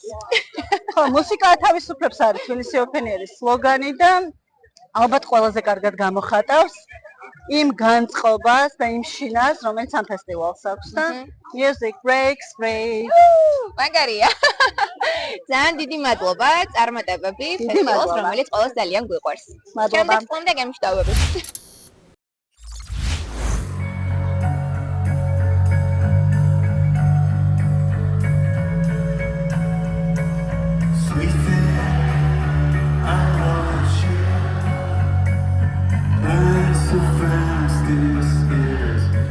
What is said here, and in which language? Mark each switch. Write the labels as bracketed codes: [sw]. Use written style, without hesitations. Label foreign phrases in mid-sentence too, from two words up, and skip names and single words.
[ka] ხო, მუსიკა ათავისუფლებს არის თბილისი Open Air-ის სლოგანი და ალბათ ყველაზე კარგად გამოხატავს იმ განწყობას და იმ შინას, რომელიც ამ ფესტივალს აქვს და Music Breaks Free. მაგარია. ძალიან დიდი მადლობა წარმატებები ფესტივალს, რომელიც ყველას ძალიან გვიყვარს. მადლობა. შემდეგ გემშვიდობებით. [en] Sweet thing, I want you. Burn so fast this is.